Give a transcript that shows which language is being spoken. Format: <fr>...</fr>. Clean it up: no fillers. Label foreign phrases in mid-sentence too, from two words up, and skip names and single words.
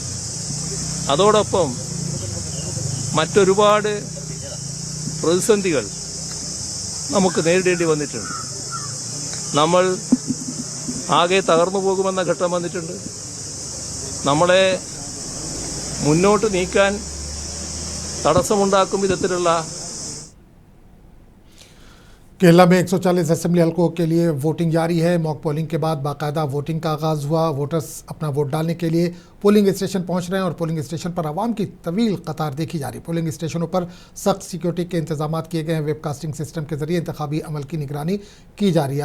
<ml>അതോടൊപ്പം മറ്റൊരുപാട് പ്രതിസന്ധികൾ നമുക്ക് നേരിടേണ്ടി വന്നിട്ടുണ്ട്. നമ്മൾ ആകെ തകർന്നു പോകുമെന്ന ഘട്ടം വന്നിട്ടുണ്ട്. നമ്മളെ മുന്നോട്ട് നീക്കാൻ തടസ്സമുണ്ടാക്കും വിധത്തിലുള്ള</ml> <ur>کیرلا میں 140 اسمبلی حلقوں کے لیے ووٹنگ جاری ہے.</ur> <en>mock polling</en> <ur>کے بعد باقاعدہ ووٹنگ کا آغاز ہوا۔ ووٹرز اپنا ووٹ ڈالنے کے لیے</ur> <en>polling station</en> <ur>پہنچ رہے ہیں اور</ur> <en>polling station</en> <ur>پر عوام کی طویل قطار دیکھی جا رہی ہے.</ur> <en>polling stations</en> <ur>پر سخت سیکیورٹی کے انتظام کیے گئے ہیں.</ur> <en>webcasting system</en> <ur>کے ذریعے انتخابی عمل کی نگرانی کی جا رہی ہے.</ur>